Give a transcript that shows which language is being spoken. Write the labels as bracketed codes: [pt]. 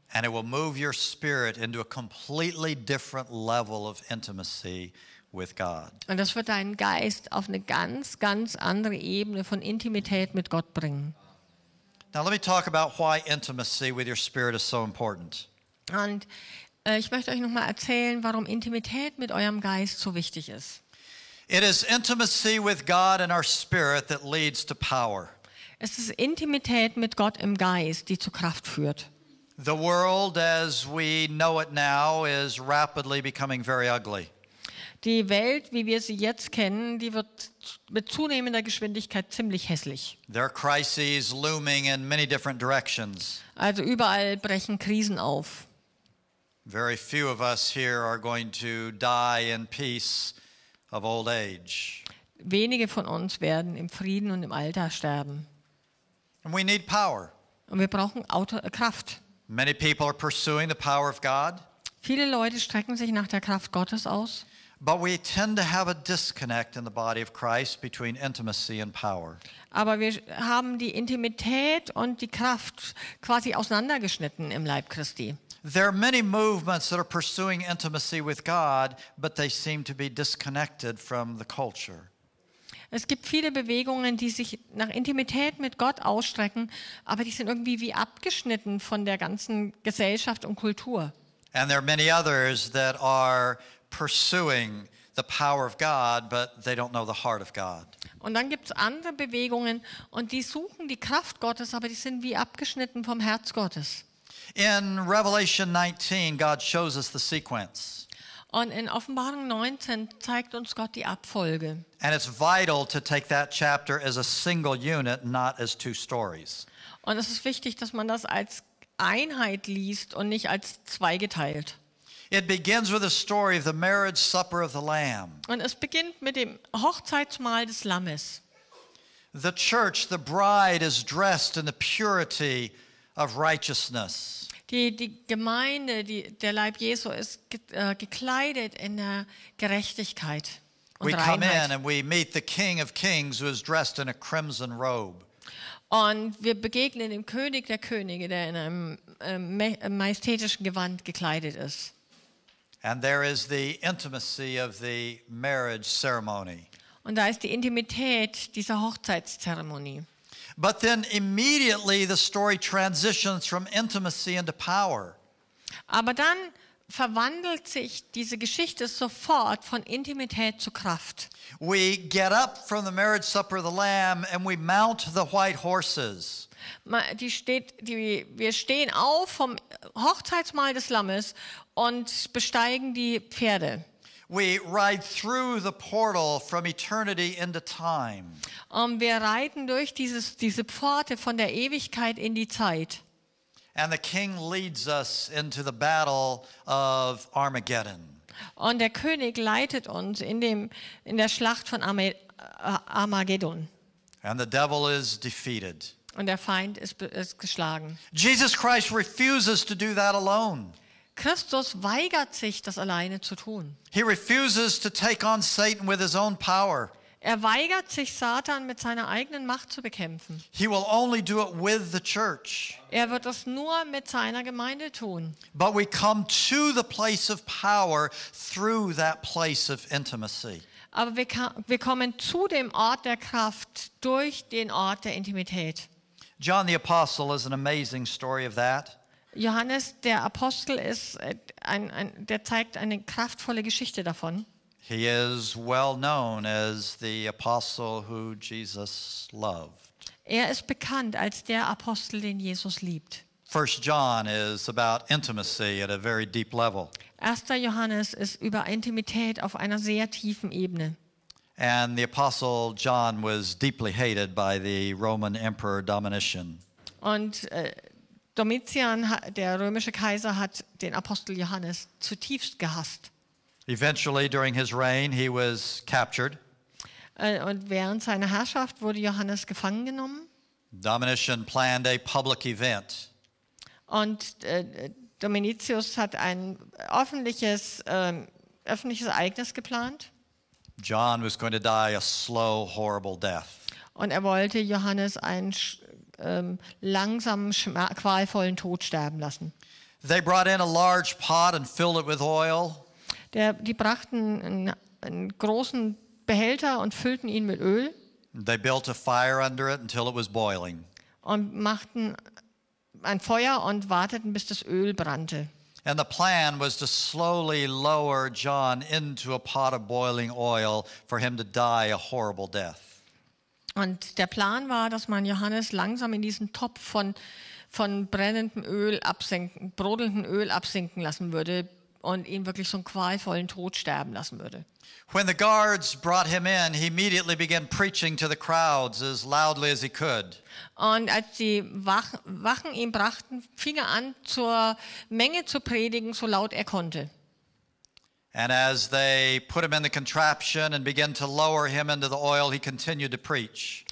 [en] And it will move your spirit into a completely different level of intimacy with God. [de] Und das wird deinen Geist auf eine ganz, ganz andere Ebene von Intimität mit Gott bringen. [en] Now let me talk about why intimacy with your spirit is so important. [de] Und ich möchte euch nochmal erzählen, warum Intimität mit eurem Geist so wichtig ist. [en] It is intimacy with God and our spirit that leads to power. [de] Es ist Intimität mit Gott im Geist, die zu Kraft führt. [en] The world as we know it now is rapidly becoming very ugly. [de] Die Welt, wie wir sie jetzt kennen, die wird mit zunehmender Geschwindigkeit ziemlich hässlich. [en] There are crises looming in many different directions. [de] Also überall brechen Krisen auf. [en] Very few of us here are going to die in peace of old age. [de] Wenige von uns werden im Frieden und im Alter sterben. [en] And we need power. [de] Und wir brauchen Kraft. [en] Many people are pursuing the power of God, [de] Viele Leute strecken sich nach der Kraft Gottes aus. [en] but we tend to have a disconnect in the body of Christ between intimacy and power. [de] Aber wir haben die Intimität und die Kraft quasi auseinandergeschnitten im Leib Christi. [en] There are many movements that are pursuing intimacy with God, but they seem to be disconnected from the culture. [de] Es gibt viele Bewegungen, die sich nach Intimität mit Gott ausstrecken, aber die sind irgendwie wie abgeschnitten von der ganzen Gesellschaft und Kultur. [en] And there are many others that are pursuing the power of God, but they don't know the heart of God. [de] Und dann gibt es andere Bewegungen und die suchen die Kraft Gottes, aber die sind wie abgeschnitten vom Herz Gottes. [en] In Revelation 19, God shows us the sequence. [de] Und in Offenbarung 19 zeigt uns Gott die Abfolge. [en] And it's vital to take that chapter as a single unit, not as 2 stories. [de] Und es ist wichtig, dass man das als Einheit liest und nicht als zweigeteilt. [en] It begins with a story of the marriage supper of the Lamb. [de] Und es beginnt mit dem Hochzeitsmahl des Lammes. [en] The church, the bride, is dressed in the purity of righteousness. [de] Die Gemeinde, der Leib Jesu ist gekleidet in der Gerechtigkeit und [en] We come in [de] Reinheit. [en] and we meet the King of Kings who is dressed in a crimson robe. [de] Und wir begegnen dem König der Könige, der in einem majestätischen Gewand gekleidet ist. [en] And there is the intimacy of the marriage ceremony. [de] Und da ist die Intimität dieser Hochzeitszeremonie. [en] But then immediately the story transitions from intimacy into power. [de] Aber dann verwandelt sich diese Geschichte sofort von Intimität zu Kraft. [en] We get up from the marriage supper of the Lamb and we mount the white horses. [de] Wir stehen auf vom Hochzeitsmahl des Lammes und besteigen die Pferde. [en] We ride through the portal from eternity into time. [de] Und wir reiten durch diese Pforte von der Ewigkeit in die Zeit. [en] And the King leads us into the battle of Armageddon. [de] Und der König leitet uns in der Schlacht von Armageddon. [en] And the devil is defeated. [de] Und der Feind ist geschlagen. [en] Jesus Christ refuses to do that alone. [de] Christus weigert sich, das alleine zu tun. [en] He refuses to take on Satan with his own power. [de] Er weigert sich, Satan mit seiner eigenen Macht zu bekämpfen. [en] He will only do it with the church. [de] Er wird es nur mit seiner Gemeinde tun. [en] But we come to the place of power through that place of intimacy. [de] Aber wir kommen zu dem Ort der Kraft durch den Ort der Intimität. [en] John the Apostle is an amazing story of that. [de] Johannes, der Apostel, der zeigt eine kraftvolle Geschichte davon. [en] He is well known as the apostle who Jesus loved. [de] Er ist bekannt als der Apostel, den Jesus liebt. [en] 1 John is about intimacy at a very deep level. [de] 1. Johannes ist über Intimität auf einer sehr tiefen Ebene. [en] And the apostle John was deeply hated by the Roman emperor Domitian. [de] Und Domitian, der römische Kaiser, hat den Apostel Johannes zutiefst gehasst. [en] Eventually, during his reign, he was captured. [de] Und während seiner Herrschaft wurde Johannes gefangen genommen. [en] Domitian planned a public event. [de] Und Domitius hat ein öffentliches Ereignis geplant. [en] John was going to die a slow, horrible death. [de] Und er wollte Johannes einen langsamen, qualvollen Tod sterben lassen. [en] They brought in a large pot and filled it with oil. [de] Die brachten einen großen Behälter und füllten ihn mit Öl. [en] They built a fire under it until it was boiling. [de] Und machten ein Feuer und warteten, bis das Öl brannte. [en] And the plan was to slowly lower John into a pot of boiling oil for him to die a horrible death. [de] Und der Plan war, dass man Johannes langsam in diesen Topf von brennendem Öl brodelndem Öl absinken lassen würde und ihn wirklich so einen qualvollen Tod sterben lassen würde. [en] When the guards brought him in, he immediately began preaching to the crowds as loudly as he could. [de] Und als die Wachen ihn brachten, fing er an, zur Menge zu predigen, so laut er konnte. [en] And as they put him in the contraption and began to lower him into the oil, he continued to preach.